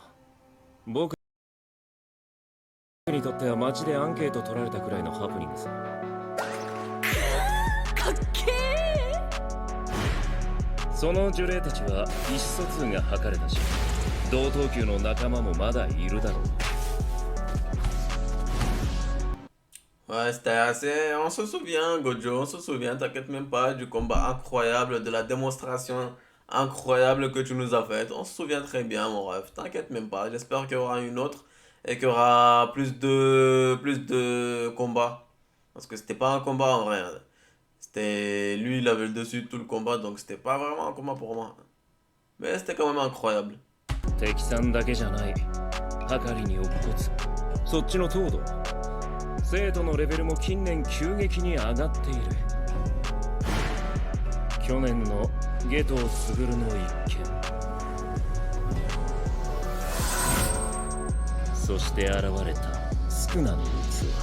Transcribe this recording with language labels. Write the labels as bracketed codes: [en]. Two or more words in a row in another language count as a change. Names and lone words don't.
[ja] 僕にとっては街でアンケート取られたくらいのハプニングさ。かっけー。その呪霊たちは意思疎通が図れたし、同等級の仲間もまだいるだろう。 [fr] Ouais, c'était assez. On se souvient, Gojo, on se souvient, t'inquiète même pas, du combat incroyable, de la démonstration incroyable que tu nous as faite. On se souvient très bien, mon ref, t'inquiète même pas. J'espère qu'il y aura une autre et qu'il y aura plus de combats. Parce que c'était pas un combat en vrai. C'était. Lui, il avait le dessus de tout le combat, donc c'était pas vraiment un combat pour moi. Mais c'était quand même incroyable. [ja] 敵さんだけじゃない。はかりに乙骨。そっちの東堂。生徒のレベルも近年急激に上がっている。去年の夏油傑の一件、そして現れたスクナの器。